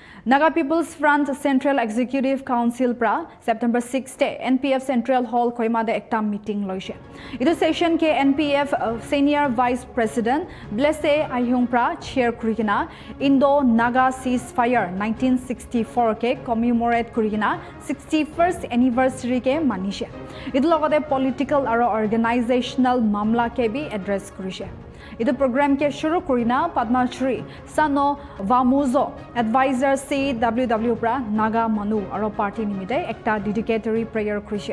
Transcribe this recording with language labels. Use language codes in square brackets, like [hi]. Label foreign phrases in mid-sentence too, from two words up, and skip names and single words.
[nag] Naga People's Front Central Executive Council pra September 6 te NPF Central Hall Koima de ekta meeting loise. Itu session ke NPF Senior Vice President Blesse Ayung pra chair kurikina Indo-Naga Ceasefire 1964 ke commemorate kurikina [en] 61st anniversary [nag] ke manishe. Itu logote political aro organizational mamla ke bi address kurise. Itu program ke shuru kurina Padma Shri Sano Vamuzo Advisor CWW pra Naga Manu aro party nimite ekta [en] dedicatory prayer [nag] kurise.